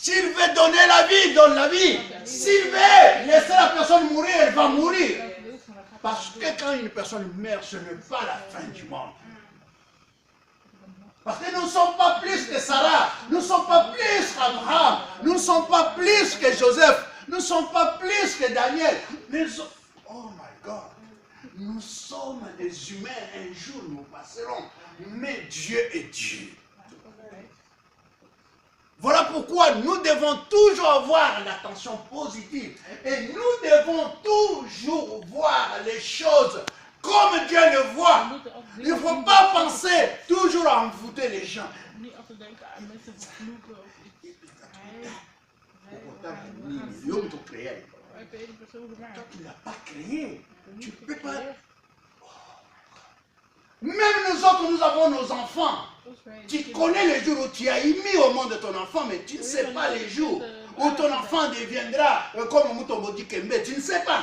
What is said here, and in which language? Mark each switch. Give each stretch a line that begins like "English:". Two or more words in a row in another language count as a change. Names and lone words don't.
French: S'il veut donner la vie, il donne la vie. S'il veut laisser la personne mourir, elle va mourir. Parce que quand une personne meurt, ce n'est pas la fin du monde. Parce que nous ne sommes pas plus que Sarah, nous ne sommes pas plus qu'Abraham, nous ne sommes pas plus que Joseph, nous ne sommes pas plus que Daniel.
English: Oh my God,
French: nous sommes des humains, un jour nous passerons, mais Dieu est Dieu. Voilà pourquoi nous devons toujours avoir l'attention positive et nous devons toujours voir les choses comme Dieu le voit. Il ne faut pas penser toujours à envoûter les gens.
Dutch: Niet altijd denken aan mensen vervloeken of iets. Hij heeft de persoon gemaakt.
French: Toi, tu ne l'as pas créé. Tu ne peux pas. Même nous autres, nous avons nos enfants. Tu connais les jours où tu as émis au monde de ton enfant, mais tu ne sais pas les jours où ton enfant deviendra comme Mutombo Kembe. Tu ne sais pas.